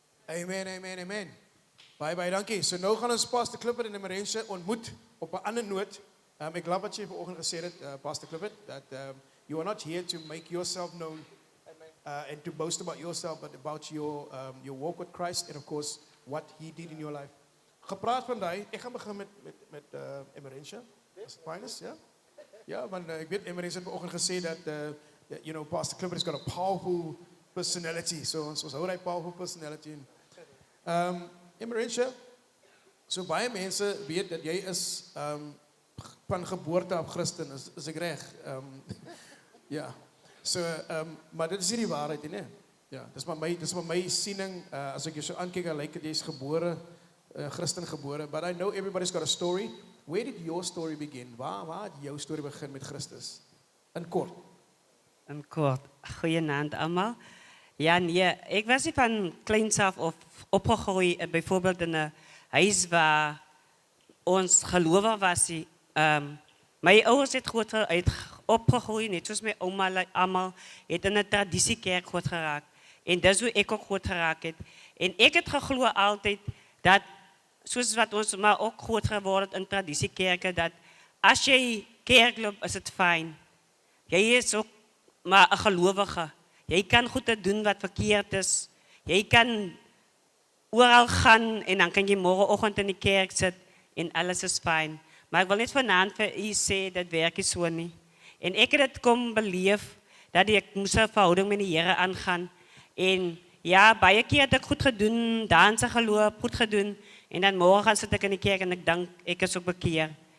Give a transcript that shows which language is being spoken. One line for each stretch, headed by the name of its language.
Afrikaans: Amen, amen, amen. Baie dankie. So nou gaan ons Pastor Clifford en Emerentia ontmoet op 'n ander noot. Ek glo wat jy vanoggend gesê het,
English: Pastor Clifford, that you are not here to make yourself known and to boast about yourself, but about your walk with Christ and of course what He did in your life.
Afrikaans: Gepraat van daai, ek gaan begin met Emerentia. As finest, ja? Ja, want ek weet Emerentia het vanoggend gesê dat
English: you know, Pastor Clifford has got a powerful personality.
Afrikaans: So ons hou daai powerful personality in. Emerentia, so baie mense weet dat jy is van geboorte af Christen, is ek reg? Ja. So, maar dit is nie die waarheid nie, né? Ja, dis maar my siening, as ek jou so aankyk, lyk dit jy's gebore, Christen gebore,
English: but I know everybody's got a story. Where did your story begin?
Afrikaans: Waar het jou storie begin met Christus? In kort. In kort, goeienaand almal. Ja, nee, ek was nie van kleins af of opgegroei, byvoorbeeld in 'n huis waar ons gelowig was. My ouers het groot opgegroei, net soos my ouma almal, het in 'n tradisiekerk groot geraak. En dis hoe ek ook groot geraak het. En ek het geglo altyd dat, soos wat ons maar ook groot geword het in tradisiekerke, dat as jy kerk loop, is dit fyn. Jy is ook maar 'n gelowige. Jy kan goed doen wat verkeerd is. Jy kan oral gaan en dan kan jy môreoggend in die kerk sit en alles is fyn. Maar ek wil net vanaand vir u sê dat werk nie so nie. En ek het dit kom beleef dat ek moes 'n verhouding met die Here aangaan. En ja, baie keer het ek goed gedoen, danse geloop, goed gedoen en dan môre gaan sit ek in die kerk en ek dink ek is ook bekeer.